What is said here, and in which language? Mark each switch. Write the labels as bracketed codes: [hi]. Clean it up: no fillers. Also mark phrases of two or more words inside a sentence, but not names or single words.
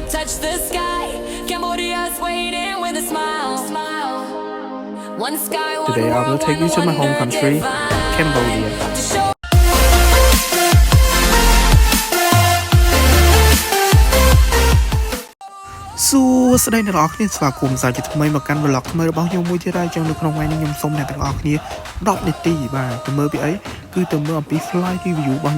[en] touch the sky. Cambodia's waiting with a smile. One sky, one Today I will world, take you one to my home wonder country, divine. Cambodia. To show [km] សួស្តីអ្នកទាំងអស់គ្នាស្វាគមន៍សាជាថ្មីមកកាន់ vlog ថ្មីរបស់ខ្ញុំមួយទៀតហើយចឹងនៅក្នុងថ្ងៃនេះខ្ញុំសូមអ្នកទាំងអស់គ្នា10នាទីបាទទៅមើលពីអីគឺទៅមើលអំពី [en] flight review [km] របស់